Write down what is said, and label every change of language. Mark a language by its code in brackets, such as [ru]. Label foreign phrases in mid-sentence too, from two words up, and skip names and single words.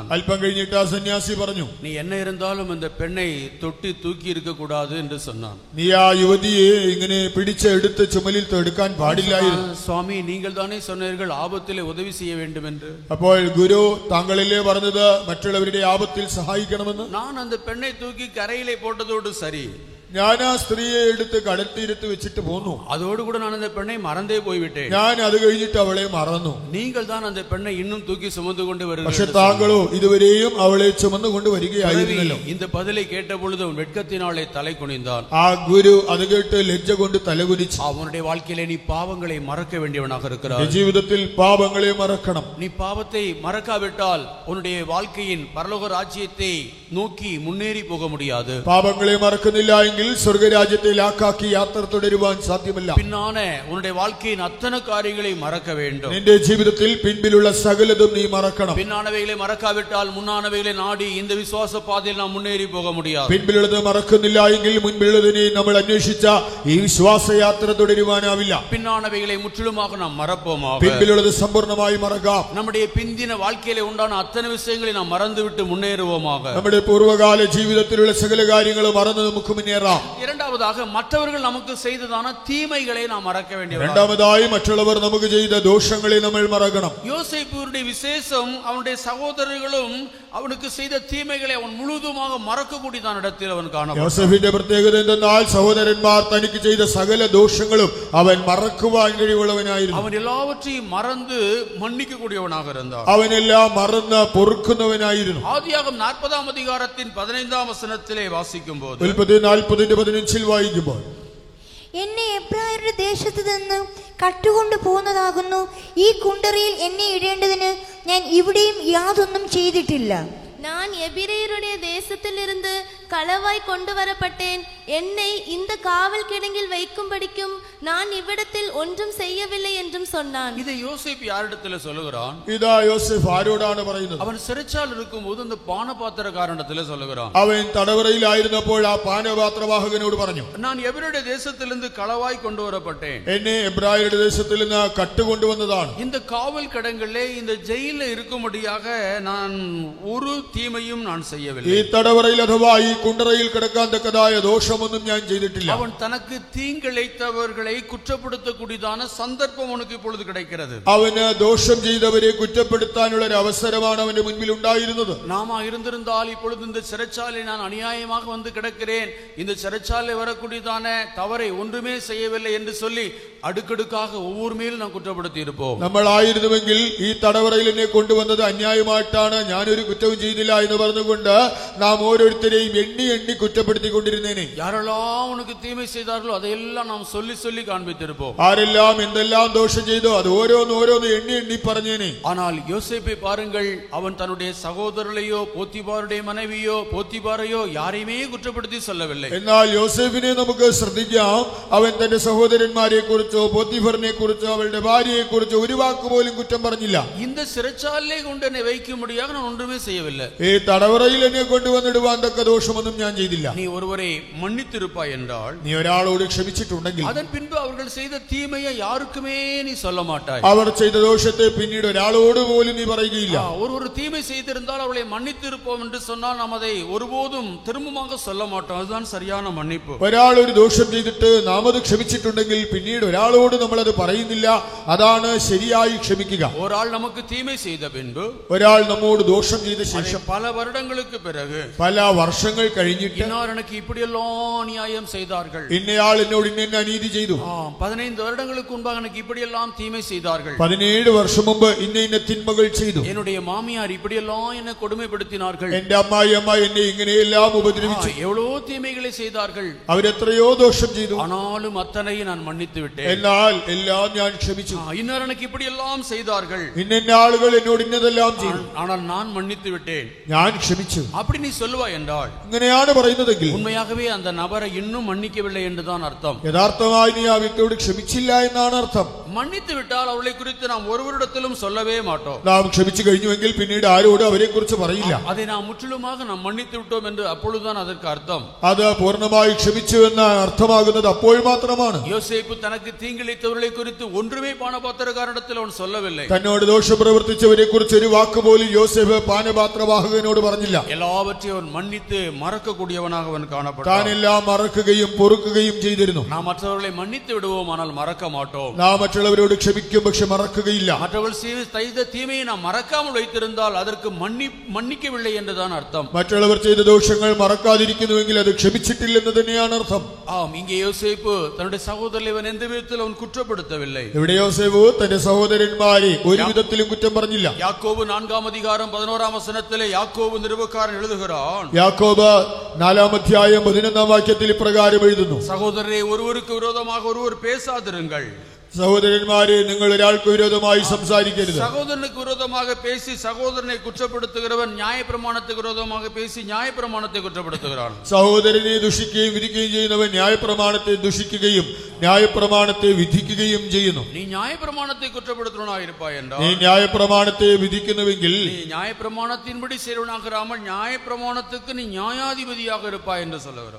[ml] അല്പം കഴിഞ്ഞിട്ട് ആ സന്യാസി പറഞ്ഞു, [ta] நீ என்ன இருந்தாலும் அந்த பெண்ணை தொட்டி தூக்கி இருக்க கூடாது என்று சொன்னான். [ml] നീ ആ യുവതിയെ ഇങ്ങനെ പിടിച്ചെടുത്ത് ചുമലിൽ എടുക്കാൻ പാടില്ലായിരുന്നു. [ta] சுவாமி, நீங்கள் தானே சொன்னீர்கள் ஆபத்திலே உதவி செய்ய வேண்டும் என்று. [ml] അപ്പോൾ ഗുരു താങ്കളല്ലേ പറഞ്ഞത് മറ്റുള്ളവരുടെ ആപത്തിൽ സഹായിക്കണമെന്ന്? [ta] நான் அந்த பெண்ணை தூக்கி கரையிலே போட்டதோடு சரி, [ml] ഞാൻ ആ സ്ത്രീയെ എടുത്ത് കടൽ തീരത്ത് വെച്ചിട്ട് പോന്നു. [ta] அதோடு கூட நான் அந்த பெண்ணை மறந்தே போய்விட்டேன். [ml] ഞാൻ അത് കഴിഞ്ഞിട്ട് അവളെ മറന്നു. [ta] நீங்கள் தான் அந்த பெண்ணை இன்னும் தூக்கி சுமந்து கொண்டு [ml] പക്ഷെ [ta] வருகிறீர்கள். [ml] താങ്കളോ ഇതുവരെയും അവളെ ചുമന്നുകൊണ്ട് വരികയായിരുന്നല്ലോ. [ta] இந்த பதிலை கேட்ட பொழுது அவன் வெட்கத்தினாலே தலை குனிந்தான். [ml] ആ ഗുരു അത് കേട്ട് ലജ്ജ കൊണ്ട് തലകുനിച്ചു. [ta] அவனுடைய வாழ்க்கையிலே நீ பாவங்களை மறக்க வேண்டியவனாக இருக்கிறாய். [ml] ജീവിതത്തിൽ പാപങ്ങളെ മറക്കണം. [ta] நீ பாவத்தை மறக்காவிட்டால் உன்னுடைய வாழ்க்கையின் பரலோக ராஜ்யத்தை நோக்கி முன்னேறி போக முடியாது. [ml] പാപങ്ങളെ മറക്കുന്നില്ല എങ്കിൽ സ്വർഗരാജ്യത്തെ ലാക്കാക്കി യാത്ര തുടരുവാൻ സാധ്യമല്ല. [ta] பின்னான உன்னுடைய வாழ்க்கையின் அத்தனை காரியங்களை மறக்க வேண்டும். [ml] നിന്റെ ജീവിതത്തിൽ പിൻപിലുള്ള സകലതും നീ മറക്കണം. [ta] பின்னானவைகளை மறக்காவிட்டால் முன்னானவைகளை நாடி இந்த விசுவாச பாதையில் நாம் முன்னேறி போக முடியாது. [ml] പിൻപിലുള്ളത് മറക്കുന്നില്ല എങ്കിൽ മുൻപിലുള്ളതിനെ നമ്മൾ അന്വേഷിച്ച ഈ വിശ്വാസയാത്ര തുടരുവാനാവില്ല. [ta] பின்னானவைகளை முற்றிலுமாக நாம் மறப்போமாக. [ml] പിൻപിലുള്ളത് സമ്പൂർണ്ണമായി മറക്കാം. [ta] நம்முடைய பிந்தின வாழ்க்கையிலே உண்டான அத்தனை விஷயங்களை நாம் மறந்துவிட்டு முன்னேறுவோமாக. [ml] നമ്മുടെ പൂർവ്വകാല ജീവിതത്തിലുള്ള സകല കാര്യങ്ങളും മറന്ന് നമുക്ക് മുന്നേറാം. [ta] இரண்டாவதாக மற்றவர்கள் நமக்கு செய்ததான தீமைகளை நாம் மறக்க வேண்டியது. [ml] രണ്ടാമതായി മറ്റുള്ളവർ നമുക്ക് ചെയ്ത ദോഷങ്ങളെ നമ്മൾ മറക്കണം. [ta] யோசேப்புடைய விசேஷம் அவனுடைய சகோதரர்களும் அவனுக்கு செய்த தீமைகளை அவன் முழுதுமாக மறக்கக்கூடியதான இடத்தில் அவன் காணப்பட்டான். [ml] യോസേഫിന്റെ പ്രത്യേകത എന്തെന്നാൽ സഹോദരന്മാർ തനിക്ക് ചെയ്ത സകല ദോഷങ്ങളും അവൻ മറക്കുവാൻ കഴിവുള്ളവനായിരുന്നു. [ta] அவன் எல்லாவற்றையும் மறந்து மன்னிக்க கூடியவனாக இருந்தான். [ml] അവനെല്ലാം മറന്ന് പൊറുക്കുന്നവനായിരുന്നു. [ta] ஆதியாகமம் 40 அதிகாரத்தின் 15 வசனத்திலே வாசிக்கும் போது, [ml] ഉൽപ്പത്തി 40:15 വായിക്കുമ്പോൾ, എന്നെ എബ്രായരുടെ ദേശത്ത് നിന്ന് കട്ടുകൊണ്ട് പോകുന്നതാകുന്നു. ഈ കുണ്ടറയിൽ എന്നെ ഇടേണ്ടതിന് ഞാൻ ഇവിടെയും യാതൊന്നും ചെയ്തിട്ടില്ല. [ta] நான் எபிரேயருடைய தேசத்திலிருந்து களவாய் கொண்டு வரப்பட்டேன். என்னை இந்த காவல் கிடங்கில் வைக்கும்படிக்கும் நான் இவ்விடத்தில் ஒன்றும் செய்யவில்லை என்றும் சொன்னான். இதை யோசேப்பு யாரிடத்தில் சொல்லுகிறான்? [ml] ഇതാ യോസേഫ് ആരോടാണ് പറയുന്നത്? [ta] அவன் சிறைச்சால் இருக்கும்போது அந்த பானபாத்திரக்காரனிடத்தில் சொல்லுகிறான். [ml] അവൻ തടവറയിലായിരുന്നപ്പോൾ ആ പാനപാത്രവാഹകനോട് പറഞ്ഞു, [ta] நான் எபிரேய தேசத்திலிருந்து களவாய் கொண்டு வரப்பட்டேன். [ml] എന്നെ എബ്രായരുടെ ദേശത്തിൽ നിന്ന് കട്ടുകൊണ്ടുവന്നതാണ്. [ta] இந்த காவல் கிடங்கிலே இந்த ஜெயில இருக்கும்படியாக நான் ஒரு தீமையும் நான் செய்யவில்லை. [ml] ഈ തടവറയിൽ അഥവാ ഈ കുണ്ടറയിൽ കിടക്കാൻ തക്കതായ ദോഷമൊന്നും ഞാൻ ചെയ്തിട്ടില്ല. [ta] அவன் தனக்கு தீங்கிழைத்தவர்களை குற்றப்படுத்தக்கூடியதான சந்தர்ப்பம் அவனுக்கு இப்பொழுது கிடைக்கிறது. [ml] അവന് ദോഷം ചെയ്തവരെ കുറ്റപ്പെടുത്താനുള്ള ഒരു അവസരമാണ് അവന്റെ മുൻപിൽ ഉണ്ടായിരുന്നത്. [ta] நாம இருந்திருந்தால் இப்பொழுது இந்த சிறைச்சாலை நான் அநியாயமாக வந்து கிடக்கிறேன், இந்த சிறைச்சாலை வரக்கூடியதான தவறை ஒன்றுமே செய்யவில்லை என்று சொல்லி அடுக்கடுக்காக ஒவ்வொரு மேலும் நாம் குற்றப்படுத்தி இருப்போம். [ml] നമ്മളായിരുന്നുവെങ്കിൽ ഈ തടവറയിൽ എന്നെ കൊണ്ടുവന്നത് അന്യായമായിട്ടാണ്, ഞാനൊരു കുറ്റവും ചെയ്തില്ല എന്ന് പറഞ്ഞുകൊണ്ട് നാം ഓരോരുത്തരെയും എണ്ണി എണ്ണി കുറ്റപ്പെടുത്തിക്കൊണ്ടിരുന്നേനെ. [ta] யாரெல்லாம் உனக்கு தீமை செய்தார்களோ அதையெல்லாம் நாம் சொல்லி சொல்லி காண்பித்திருப்போம். [ml] ആരെല്ലാം എന്തെല്ലാം ദോഷം ചെയ്തോ അത് ഓരോന്ന് എണ്ണി എണ്ണി പറഞ്ഞേനെ. [ta] ஆனால் யோசேப்பை பாருங்கள், அவன் தன்னுடைய சகோதரரையோ போத்திபாருடைய மனைவியோ போத்திபாரையோ யாரையுமே குற்றப்படுத்தி சொல்லவில்லை. [ml] എന്നാൽ യോസേഫിനെ നമുക്ക് ശ്രദ്ധിക്കാം. അവൻ തന്റെ സഹോദരന്മാരെ കുറിച്ചോ പോത്തിഫറിനെ കുറിച്ചോ അവളുടെ ഭാര്യയെ കുറിച്ചോ ഒരു വാക്ക് പോലും കുറ്റം പറഞ്ഞില്ല. [ta] இந்த சிறைச்சாலை கொண்டு என்னை வைக்கும்படியாக நான் ஒன்றுமே செய்யவில்லை. [ml] ഈ തടവറയിൽ എന്നെ കൊണ്ടുവന്നിടുവാൻ തക്ക ദോഷമൊന്നും ഞാൻ ചെയ്തില്ല. [ta] நீ ஒருவரை மன்னித்திருப்பாய் என்றால், [ml] നീ ഒരാളോട് ക്ഷമിച്ചിട്ടുണ്ടെങ്കിൽ [ta] அதன் பின்பு அவர்கள் செய்த தீமையை யாருக்குமே நீ சொல்ல மாட்டாய். [ml] അവർ ചെയ്ത ദോഷത്തെ പിന്നീട് ഒരാളോട് പോലും നീ പറയുകയില്ല. [ta] ஒரு தீமை செய்திருந்தால் அவளை மன்னித்திருப்போம் என்று சொன்னால் நாம் அதை ஒருபோதும் திரும்பமாக சொல்ல மாட்டோம். அதுதான் சரியான மன்னிப்பு. [ml] ഒരാൾ ഒരു ദോഷം ചെയ്തിട്ട് നാം അത് ക്ഷമിച്ചിട്ടുണ്ടെങ്കിൽ പിന്നീട് ഒരാളോട് നമ്മൾ അത് പറയുന്നില്ല. അതാണ് ശരിയായി ക്ഷമിക്കുക. ഒരാൾ നമുക്ക് തീമൈ ചെയ്ത പിൻപ്, ഒരാൾ നമ്മോട് ദോഷം ചെയ്ത ശേഷം [ta] പല வருடங்களுக்கு பிறகு, [ml] പല വർഷങ്ങൾ കഴിഞ്ഞിട്ട്, [ta] இன்னார் எனக்கு இப்படியெல்லாம் அநியாயம் செய்தார்கள், [ml] ഇന്നയാൾ എന്നോട് ഇന്ന അനീതി ചെയ്തു, [ta] 15 வருடங்களுக்கு முன்பாக எனக்கு இப்படியெல்லாம் தீமை செய்தார்கள், [ml] 17 വർഷം മുമ്പ് ഇന്ന തിന്മകൾ ചെയ്തു, [ta] என்னுடைய மாமியார் இப்படியெல்லாம் என்னை கொடுமைப்படுத்தினார்கள், [ml] എന്റെ അമ്മായിയമ്മ എന്നെ ഇങ്ങനെയെല്ലാം ഉപദ്രവിച്ചു, [ta] எவ்வளவு தீமைகளை செய்தார்கள், [ml] അവരെത്രയോ ദോഷം ചെയ്തു, [ta] ஆனாலும் அத்தனையும் நான் மன்னித்து விட்டேன். [ml] എന്നാൽ എല്ലാം ഞാൻ ക്ഷമിച്ചു. [ta] இன்னொரு எனக்கு இப்படி எல்லாம் செய்தார்கள், [ml] ഇന്ന ആളുകൾ എന്നോട് ഇന്നതെല്ലാം ചെയ്തു, [ta] ஆனால் நான் மன்னித்து விட்டேன், [ml] ഞാൻ ക്ഷമിച്ചു. [ta] அப்படி நீ சொல்லுவாய் என்றால் [ml] ഇങ്ങനെയാണ് പറയുന്നതെങ്കിൽ [ta] உண்மையாகவே அந்த நபரை இன்னும் மன்னிக்கவில்லை என்றுதான் அர்த்தம். [ml] യഥാർത്ഥമായി നീ ആ വ്യക്തിയോട് ക്ഷമിച്ചില്ല എന്നാണ് അർത്ഥം. [ta] மன்னித்து விட்டால் அவளை குறித்து நாம் ஒருவரிடத்திலும் சொல்லவே மாட்டோம். [ml] നാം ക്ഷമിച്ചു കഴിഞ്ഞുവെങ്കിൽ പിന്നീട് ആരോടും അവരെ കുറിച്ച് പറയില്ല. [ta] அதை நாம் முற்றிலுமாக நாம் மன்னித்து விட்டோம் என்று அப்பொழுதுதான் அதற்கு அர்த்தம். [ml] അത് പൂർണ്ണമായി ക്ഷമിച്ചു എന്ന അർത്ഥമാകുന്നത് അപ്പോൾ മാത്രമാണ്. [ta] யோசேப்பு தனக்கு தீங்கிழைத்தவர்களை குறித்து ஒன்றுமே பானபாத்திரக்காரனிடத்தில் அவன் சொல்லவில்லை. [ml] തന്നോട് ദോഷം പ്രവർത്തിച്ചവരെ കുറിച്ച് ഒരു വാക്ക് പോലും യോസേഫ് പാനപാത്രവാഹകനോട് പറഞ്ഞില്ല. [ta] எல்லாவற்றையும் அவன் மன்னித்து மறக்கக்கூடியவனாக அவன் காணப்பட்டான். [ml] താനെല്ലാം മറക്കുകയും പൊറുക്കുകയും ചെയ്തിരുന്നു. [ta] நாம் மற்றவர்களை மன்னித்து விடுவோம், ஆனால் மறக்க மாட்டோம். [ml] നാം മറ്റുള്ളവരോട് ക്ഷമിക്കും, പക്ഷെ മറക്കുകയില്ല. [ta] மற்றவர்கள் செய்த தீமையை நாம் மறக்காமல் வைத்திருந்தால் அதற்கு மன்னிக்கவில்லை என்றுதான் அர்த்தம். [ml] മറ്റുള്ളവർ ചെയ്ത ദോഷങ്ങൾ മറക്കാതിരിക്കുന്നുവെങ്കിൽ അത് ക്ഷമിച്ചിട്ടില്ലെന്ന് തന്നെയാണ് അർത്ഥം. [ta] ஆம், இங்கே யோசேப்பு தன்னுடைய சகோதரனை அவன் எந்த விதத்தில் அவன் குற்றப்படுத்தவில்லை. [ml] ഇവിടെ യോസേഫ് തന്റെ സഹോദരന്മാരെ ഒരു വിധത്തിലും കുറ്റം പറഞ്ഞില്ല. [ta] யாக்கோபு 4:11 யாக்கோபு நிருபக்காரன் எழுதுகிறான், [ml] യാക്കോബ് 4:11 ഇപ്രകാരം എഴുതുന്നു, [ta] சகோதரரே, ஒருவருக்கு விரோதமாக ஒருவர் பேசாதிருங்கள். [ml] സഹോദരന്മാരെ, നിങ്ങൾ ഒരാൾക്ക് വിരോധമായി സംസാരിക്കരുത്. [ta] சகோதரனுக்கு விரோதமாக பேசி சகோதரனை குற்றப்படுத்துகிறவன் நியாயப்பிரமாணத்துக்கு விரோதமாக பேசி நியாயப்பிரமாணத்தை குற்றப்படுத்துகிறான். [ml] സഹോദരനെ ദുഷിക്കുകയും വിധിക്കുകയും ചെയ്യുന്നവൻ ന്യായപ്രമാണത്തെ ദുഷിക്കുകയും ന്യായപ്രമാണത്തെ വിധിക്കുകയും ചെയ്യുന്നു. [ta] நீ நியாயப்பிரமாணத்தை குற்றப்படுத்துவனாக இருப்பாய் என்றால், [ml] നീ ന്യായപ്രമാണത്തെ വിധിക്കുന്നുവെങ്കിൽ [ta] நீ நியாயப்பிரமாணத்தின்படி செய்வனாகிறாமல் நியாயப்பிரமாணத்துக்கு நீ நியாயாதிபதியாக இருப்பாய் என்று சொல்லுகிறார்.